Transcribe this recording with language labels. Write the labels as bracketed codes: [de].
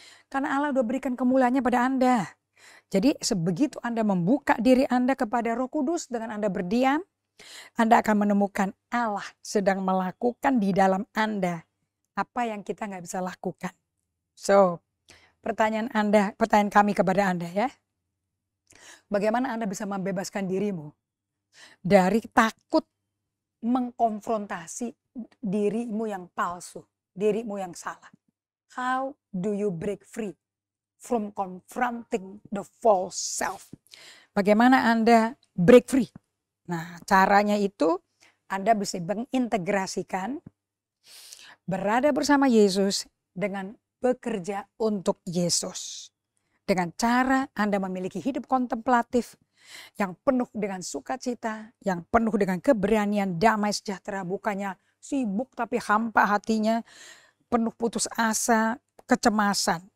[id] Karena Allah sudah berikan kemuliaannya pada Anda. Jadi sebegitu Anda membuka diri Anda kepada Roh Kudus dengan Anda berdiam, Anda akan menemukan Allah sedang melakukan di dalam Anda apa yang kita nggak bisa lakukan. So, pertanyaan kami kepada Anda ya. Bagaimana Anda bisa membebaskan dirimu dari takut mengkonfrontasi dirimu yang palsu, dirimu yang salah? [en] How do you break free from confronting the false self? [id] Bagaimana Anda [en] break free? [id] Nah, caranya itu Anda bisa mengintegrasikan berada bersama Yesus dengan bekerja untuk Yesus. Dengan cara Anda memiliki hidup kontemplatif yang penuh dengan sukacita, yang penuh dengan keberanian, damai sejahtera, bukannya sibuk tapi hampa hatinya, penuh putus asa, kecemasan.